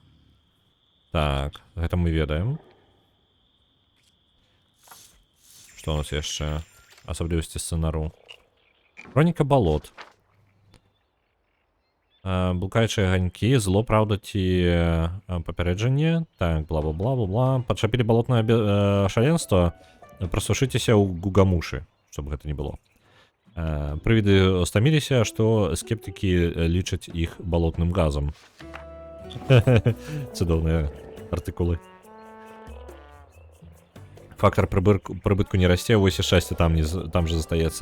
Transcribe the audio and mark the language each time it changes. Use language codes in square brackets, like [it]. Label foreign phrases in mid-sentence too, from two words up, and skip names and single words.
[be] Так, гэта мы ведаем. Што у нас яшчэ? Асаблівасці сцэнару. Хроніка балот. Блукаючыя ганькі, зло, праўда ці папярэджанне. Так, бла-бла-бла-бла-бла. Падчапілі балотнае шаленства. Прасушыцеся ў гугамушы, чтобы гэта не было. Прывіды стаміліся, што скептыкі лічаць іх балотным газам. Цудоўныя артыкулы. Фактор прыбытку не расце, вось і шчасце там же застаецца.